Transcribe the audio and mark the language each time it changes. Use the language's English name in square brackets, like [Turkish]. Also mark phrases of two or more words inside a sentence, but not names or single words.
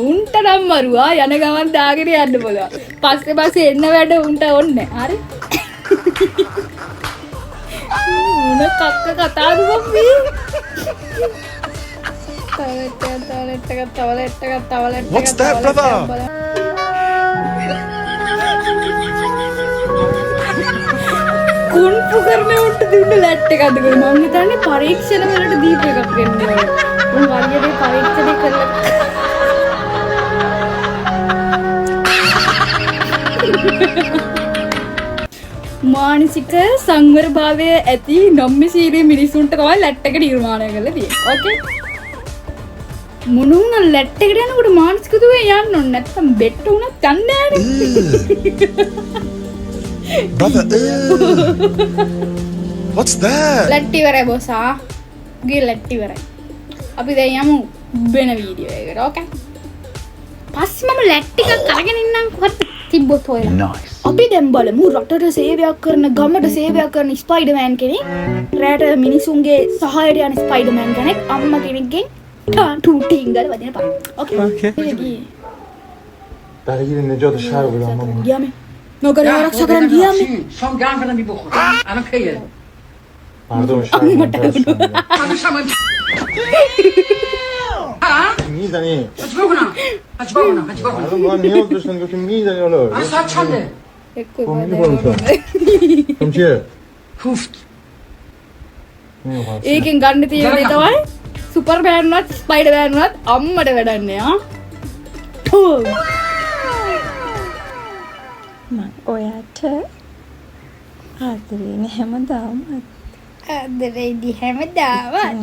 [Sinhala] උන්ට නම් මරුවා යන ගමන් දාගෙන යන්න බලවා. පස්සේ එන්න වැඩ උන්ට ඕනේ. හරි. උන කක්ක කතාවද බම්බි? තවලෙට්. [English] What's that, brother? [Sinhala] කුන්පු කරන උන්ට දුන්න ලැට් එකක් අද මම හිතන්නේ පරීක්ෂණ වලට දීප එකක් වෙන්න ඕනේ. උන් හරියට පරීක්ෂණය කරලා මානසික සංවරභාවය ඇති නොම්මිසීරී මිනිසුන්ට තමයි ලැට් එක නිර්මාණය කරලා තියෙන්නේ. ඕකේ. මුනුන් ලැට් එකට යනකොට මානසික දුවේ යන්න ඕනේ නැත්තම් බෙට් උනත් යන්නේ නැහැ. [English] Brother, what's that? [Sinhala] ලැට් ඉවරයි බොසා. ගේ ලැට් ඉවරයි. අපි දැන් යමු වෙන වීඩියෝ එකකට. ඕකේ. පස්සේ මම ලැට් ටිකක් අරගෙන ඉන්නම් කොහොමද තිබ්බොත් හොයලා. [English] Nice. [Sinhala] අපි දැන් බලමු රටට සේවයක් කරන ගමට සේවයක් කරන ස්පයිඩර්මෑන් කෙනෙක්. රැට මිනිසුන්ගේ සහායට යන ස්පයිඩර්මෑන් කෙනෙක් අම්මා කෙනෙක්ගෙන් ටූටිංගල් වදින පාන. ඕකේ. [Dutch] Daar hier in de Jota schuiven dan, man. [Sinhala] ගියාමේ. නෝකර ආරක්ෂා කරන්න ගියාමේ. [Dutch] som gaan van die bocht aan een keer Pardon, Misa nie. het boven Pardon, man, niet op, dus dan doe je Misa niet al. wat staat schande [Sinhala] එක්කෝ [Dutch] Kom hier gewoon zo. Kom hier. hoeft Nee, wat? [Sinhala] ඒකෙන් ගන්න තියෙන දේ තමයි සුපර්මෑන් වත් ස්පයිඩර්මෑන් වත් අම්මට වැඩන්නේ ආ. ඔයාට ආදරේ හැමදාම ආදරේදී හැමදාම